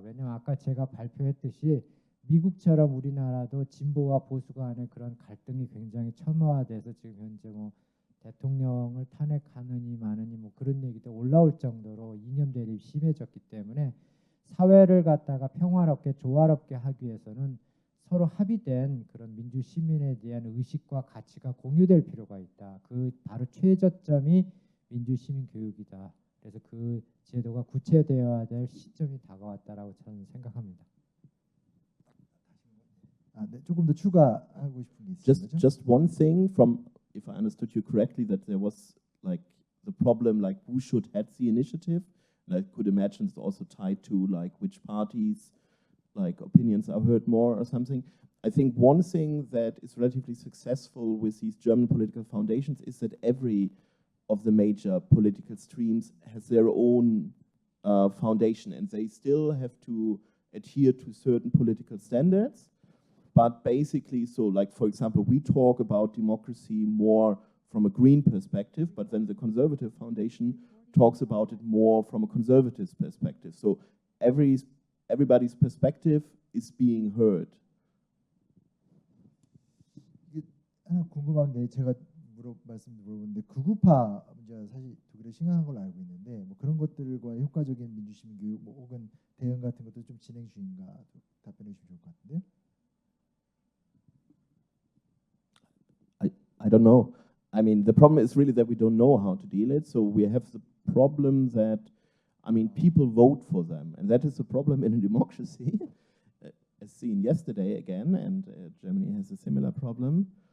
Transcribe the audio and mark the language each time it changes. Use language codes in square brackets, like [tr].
[ko] 왜냐하면 아까 제가 발표했듯이 미국처럼 우리나라도 진보와 보수 간의 그런 갈등이 굉장히 첨예화돼서 지금 현재 뭐 대통령을 탄핵하느니 마느니 뭐 그런 얘기도 올라올 정도로 이념 대립이 심해졌기 때문에 사회를 갖다가 평화롭게 조화롭게 하기 위해서는 서로 합의된 그런 민주 시민에 대한 의식과 가치가 공유될 필요가 있다. 그 바로 최저점이 민주 시민 교육이다. 그래서 그 제도가 구체되어야 될 시점이 다가왔다라고 저는 생각합니다. 네, 조금 더 추가하고 싶은 게 있습니다. [en] Just one thing from, if I understood you correctly, that there was like the problem like who should head the initiative. And I could imagine it's also tied to like which parties like opinions are heard more or something. I think one thing that is relatively successful with these German political foundations is that every of the major political streams has their own foundation, and they still have to adhere to certain political standards. But basically, so like, for example, we talk about democracy more from a green perspective, but then the Conservative Foundation talks about it more from a conservative perspective. So everybody's perspective is being heard. [ko] 하나 궁금한 게 제가 물어보는데 극우파 문제가 사실 독일에 심각한 걸로 알고 있는데 뭐 그런 것들과 효과적인 민주시민 교육 뭐 혹은 대응 같은 것도 좀 진행 중인가 답변해 주시면 좋을 것 같은데요. [en] I don't know. I mean, the problem is really that we don't know how to deal it. So we have the problem that, I mean, people vote for them, and that is a problem in a democracy, as seen yesterday again, and Germany has a similar problem.